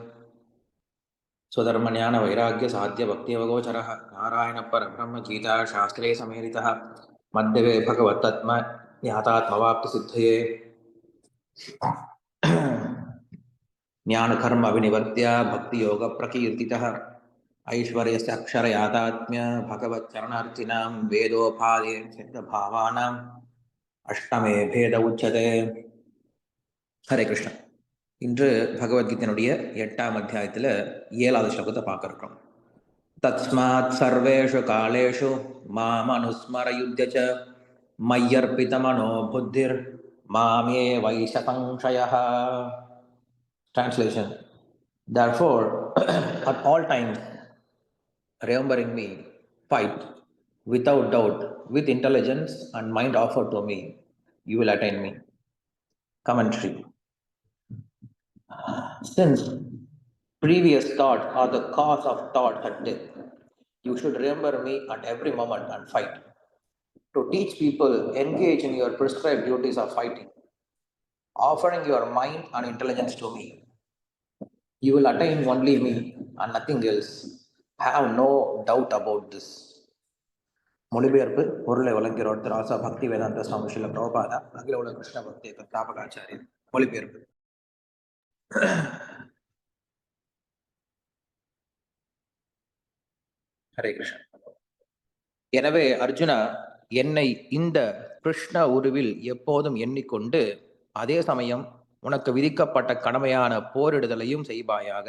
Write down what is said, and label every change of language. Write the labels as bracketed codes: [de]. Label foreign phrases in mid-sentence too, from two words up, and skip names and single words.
[sa] स्वधर्मज्ञानवैराग्यसाध्यभक्तियोगोचरः नारायणपरब्रह्मगीताशास्त्रे समेरितः मध्यवे भगवत्तत्त्वज्ञातात्मवाप्तिसिद्धये ज्ञानकर्म विनिवर्त्य भक्तियोगप्रकीर्तितः ऐश्वर्यस्य अक्षरयातात्म्य भगवच्चरणार्थिनां वेदोपादे सिद्धभावानाम् अष्टमे भेद उच्यते. [ta] ஹரே கிருஷ்ணா. இன்று பகவத்கீதையினுடைய 8ஆம் அத்தியாயத்தில் 7வது ஸ்லோகத்தை பார்க்க இருக்கிறோம். [sa] तस्मात् सर्वेषु कालेषु माम् अनुस्मरयुध्य च मय्यर्पितमनो बुद्धिर् मामेवैष्यस्यसंशयः. [en] Translation: Therefore, at all times, remembering me, fight without doubt, with intelligence and mind offered to me, you will attain me. Commentary: Since previous thought are the cause of thought at death, you should remember me at every moment and fight. To teach people, engage in your prescribed duties of fighting, offering your mind and intelligence to me. You will attain only me and nothing else. Have no doubt about this. [ta] மொழிபெயர்ப்பு பொருளை வழங்குகிறோர் திராசா பக்தி வேதாந்த சுவாமி ஸ்ரீல பிரபுபாதா அகில உலக கிருஷ்ண பக்தி தாபகாச்சாரியர். மொழிபெயர்ப்பு. ஹரே கிருஷ்ண. எனவே அர்ஜுனா, என்னை இந்த கிருஷ்ண உருவில் எப்போதும் எண்ணிக்கொண்டு அதே சமயம் உனக்கு விதிக்கப்பட்ட கடமையான போரிடுதலையும் செய்வாயாக.